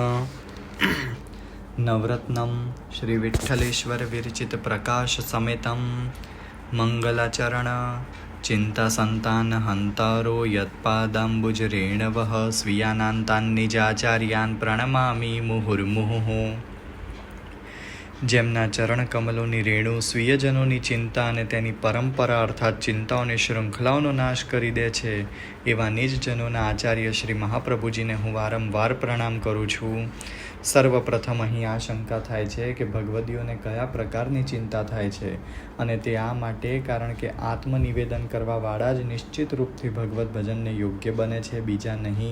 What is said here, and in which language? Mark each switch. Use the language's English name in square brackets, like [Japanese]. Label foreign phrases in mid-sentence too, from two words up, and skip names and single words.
[Sanskrit] नवरत्नं श्रीविठ्ठलेश्वरविरचितप्रकाशसमेतं मङ्गलाचरण चिन्तासन्तानहन्तारो यत्पादाम्बुजरेणवः स्वीयानान्तान्निजाचार्यान् प्रणमामि मुहुर्मुहुः। [Gujarati] જેમના ચરણ કમલોની રેણુ સ્વીયજનોની ચિંતા અને તેની પરંપરા અર્થાત ચિંતાઓની શૃંખલાઓનો નાશ કરી દે છે એવા નિજજનોના આચાર્ય શ્રી મહાપ્રભુજીને હું વારંવાર પ્રણામ કરું છું. સર્વપ્રથમ અહીં આ શંકા થાય છે કે ભગવદીઓને કયા પ્રકારની ચિંતા થાય છે, અને તે આ માટે કારણ કે આત્મનિવેદન કરવાવાળા જ નિશ્ચિત રૂપથી ભગવદ્ ભજનને યોગ્ય બને છે, બીજા નહીં.